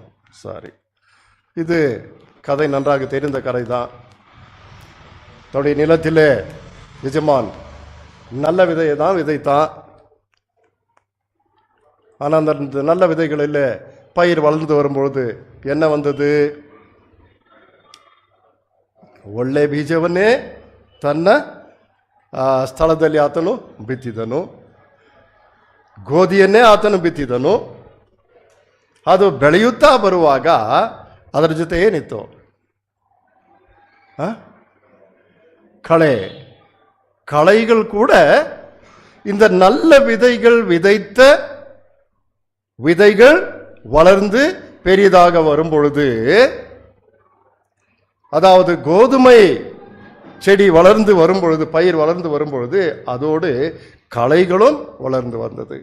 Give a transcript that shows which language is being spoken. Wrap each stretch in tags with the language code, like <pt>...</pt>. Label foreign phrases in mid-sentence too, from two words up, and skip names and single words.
<ta>சாரி, இது கதை நன்றாக தெரிந்த கதை தான். தன்னுடைய நிலத்திலே எஜமான் நல்ல விதையை தான் விதைத்தான். ஆனால் அந்த நல்ல விதைகளில் பயிர் வளர்ந்து வரும்பொழுது என்ன வந்தது?</ta> <kn>ಒಳ್ಳೆ ಬೀಜವನ್ನೇ ತನ್ನ ಸ್ಥಳದಲ್ಲಿ ಆತನು ಬಿತ್ತಿದನು, ಗೋಧಿಯನ್ನೇ ಆತನು ಬಿತ್ತಿದನು. ಅದು ಬೆಳೆಯುತ್ತಾ ಬರುವಾಗ ಅದರ ಜೊತೆ ಏನಿತ್ತು?</kn> <ta>களைகள் கூட இந்த நல்ல விதைகள் விதைத்த விதைகள் வளர்ந்து பெரிதாக வரும் பொழுது, அதாவது கோதுமை செடி வளர்ந்து வரும் பொழுது, பயிர் வளர்ந்து வரும் பொழுது அதோடு களைகளும் வளர்ந்து வந்தது.</ta>